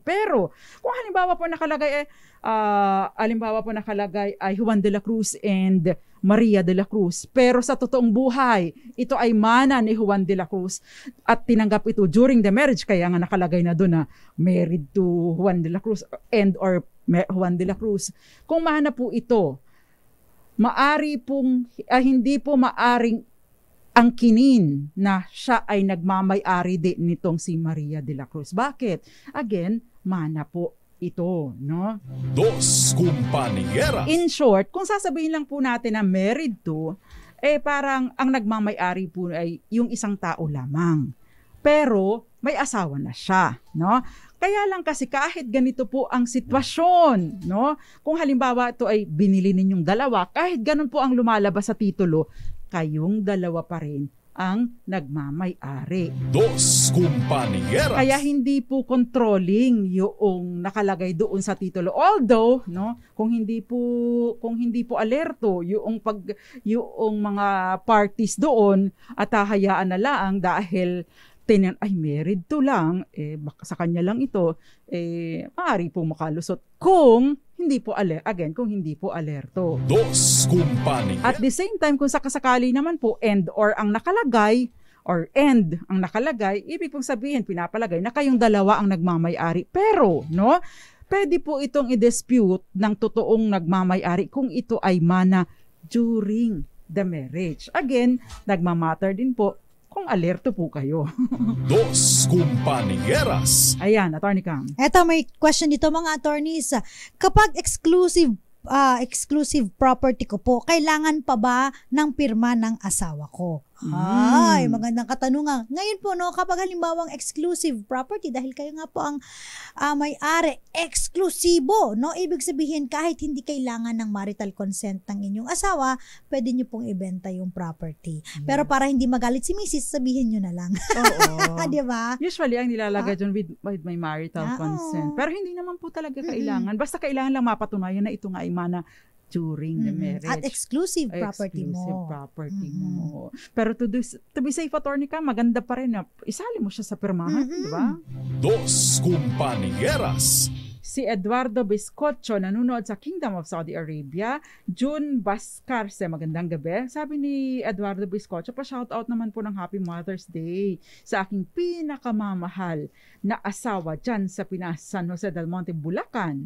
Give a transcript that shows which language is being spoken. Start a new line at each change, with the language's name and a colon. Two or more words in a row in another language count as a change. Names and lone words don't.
Filipino: Pero, kung halimbawa po nakalagay ay Juan de la Cruz and Maria de la Cruz, pero sa totoong buhay, ito ay mana ni Juan de la Cruz at tinanggap ito
English: during the marriage,
Filipino: kaya nga nakalagay na doon na
English: married to
Filipino: Juan de la Cruz
English: and or
Filipino: Juan de la Cruz. Kung mana po ito, hindi po maaring angkinin na siya ay nagmamay-ari din nitong si Maria de la Cruz. Bakit? Again, mana po ito, no? Dos compañeras.
English: In short,
Filipino: kung sasabihin lang po natin na
English: married to,
Filipino: parang ang nagmamay-ari po ay yung isang tao lamang. Pero may asawa na siya, no? Kaya lang kasi kahit ganito po ang sitwasyon, no? Kung halimbawa ito ay binili ninyong dalawa, kahit ganun po ang lumalabas sa titulo, kayong dalawa pa rin ang nagmamay-ari. Dos compañeras. Kaya hindi po controlling yung nakalagay doon sa titulo. Although, no, kung hindi po alerto yung mga parties doon at hahayaan na lang dahil ay
English: married to
Filipino: lang, baka sa kanya lang ito, maaari po makalusot kung hindi po alerto. Dos compañeras.
English: At the same time,
Filipino: kung sakasakali naman po end ang nakalagay, ibig pong sabihin, pinapalagay na kayong dalawa ang nagmamay-ari. Pero, no, pwede po itong i-dispute ng totoong nagmamay-ari kung ito ay mana
English: during the marriage.
Filipino: Again, nagmamatter din po kung alerto po kayo. Dos compañeras. Ayan, Attorney Cam. Eto, may question dito mga attorneys. Kapag
English: exclusive property
Filipino: ko po, kailangan pa ba ng pirma ng asawa ko? Ay, magandang katanungan. Ngayon po, no, kapag halimbawang
English: exclusive property,
Filipino: dahil kayo nga po ang may-ari, eksklusibo, no? Ibig sabihin, kahit hindi kailangan ng
English: marital consent
Filipino: ng inyong asawa, pwede nyo pong ibenta yung property. Pero para hindi magalit si Mrs., sabihin nyo na lang. Oo. Di ba? Usually, ang nilalagay dyan
English: with my marital consent.
Filipino: Pero hindi naman po talaga kailangan. Basta kailangan lang mapatunayan na ito nga ay mana
English: during the marriage.
Filipino: At
English: exclusive property
Filipino: mo. Pero
English: to be safe,
Filipino: attorney ka, maganda pa rin na isali mo siya sa pirmahan, di ba? Dos Compañeras. Si Eduardo Biscocho, nanonood sa Kingdom of Saudi Arabia. June Bascarce, magandang gabi. Sabi ni Eduardo Biscocho, pa-shoutout naman po ng
English: Happy Mother's Day
Filipino: sa aking pinakamamahal na asawa dyan sa Pinas, San Jose del Monte, Bulacan.